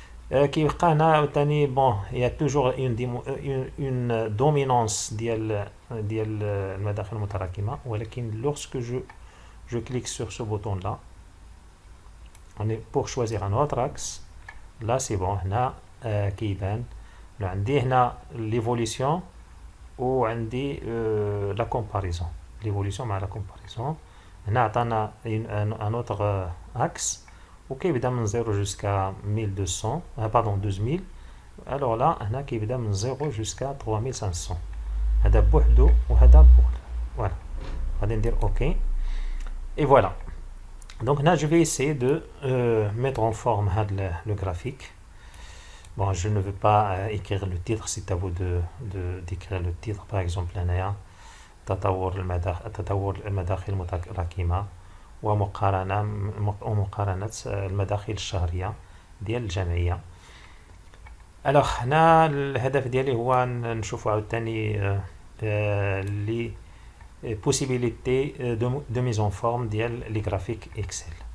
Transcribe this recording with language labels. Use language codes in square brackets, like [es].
[ar] كيبقى هنا عاوتاني بون [fr] il y a toujours une dominance [ar] ديال المداخل المتراكمه، ولكن [fr] lorsque je clique sur ce bouton là on est pour choisir un autre axe. là c'est bon. [ar] هنا كيبان عندي هنا [fr] l'évolution [ar] وعندي [fr] la comparaison، l'évolution [ar] مع [fr] la comparaison. [ar] هنا عطانا [fr] un autre axe [ar] وكيبدا من [fr] 0 jusqu'à 1200 pardon 2000. alors là [ar] هنا كيبدا من 0 [fr] jusqu'à [ar] 3500، هذا بوحدو وهذا بوحدو. [fr] voilà، [ar] غادي ندير اوكي [fr] et voilà. donc là je vais essayer de mettre en forme le graphique. bon, je ne veux pas écrire le titre, c'est à vous d'écrire le titre. par exemple [ar] هنايا تطور المداخل المتراكمه ومقارنة المداخل الشهرية ديال الجمعية. [fr] alors [ar] هنا الهدف ديالي هو نشوفوا عاوتاني لي [fr] possibilité de mise en forme [ar] ديال لي غرافيك اكسل.